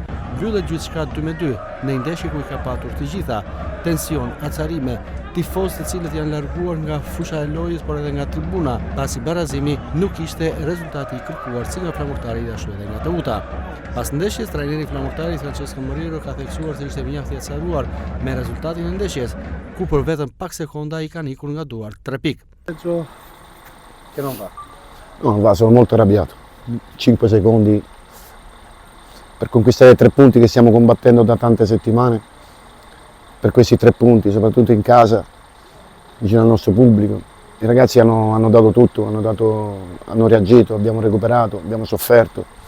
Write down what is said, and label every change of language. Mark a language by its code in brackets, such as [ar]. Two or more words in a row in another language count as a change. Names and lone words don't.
[sq] Mbyllet gjithçka 2-2 në një ndeshje ku i ka patur të gjitha: tension, acarime, tifozë të cilët janë larguar nga fusha e lojës, por edhe nga tribuna, pasi barazimi nuk ishte rezultati i kërkuar si nga Flamurtari ashtu edhe nga Teuta. Pas ndeshjes, trajneri i Flamurtarit Francesco Moreiro ka theksuar se ishte mjaft i acaruar me rezultatin e ndeshjes, ku për vetëm pak sekonda i kanë ikur nga duart 3 pikë. [it] Che non va? Non va, sono molto arrabbiato. 5 secondi per conquistare 3 punti che stiamo combattendo da tante settimane. Per questi 3 punti, soprattutto in casa, vicino al nostro pubblico. I ragazzi hanno dato tutto, hanno reagito, abbiamo recuperato, abbiamo sofferto.